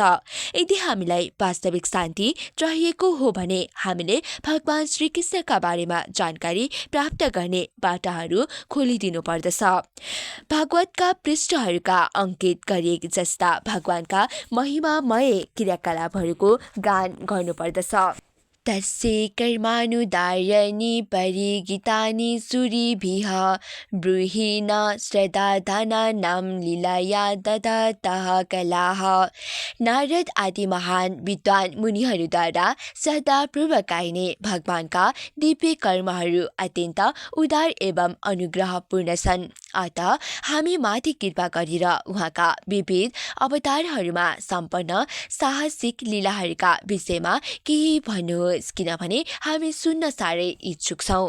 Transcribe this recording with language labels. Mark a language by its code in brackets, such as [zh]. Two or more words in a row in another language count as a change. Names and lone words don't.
[ne] यदि हामीलाई वास्तविक शान्ति चाहिएको हो भने हामीले भगवान श्रीकृष्णका बारेमा जानकारी प्राप्त गर्ने बाटाहरू खोलिदिनु पर्दछ। भागवतका पृष्ठहरूका अङ्कित गरिए जस्ता भगवानका महिमामय क्रियाकलापहरूको गान गर्नुपर्दछ। [sa] तस्य कर्मानुदार्यनि परिगीतानि सूरिभिः ब्रूहिण श्रद्धाधानानां लीलया दत्तः कलाः। [ne] नारद आदि महान विद्वान मुनिहरूद्वारा श्रद्धापूर्वक गाइने भगवानका दिव्य कर्महरू अत्यन्त उदार एवं अनुग्रहपूर्ण छन्। अतः हामी माथि कृपा गरेर उहाँका विविध अवतारहरूमा सम्पन्न साहसिक लीलाहरूका विषयमा केही भन्नुहोस्, किनभने हामी सुन्न साह्रै इच्छुक छौँ।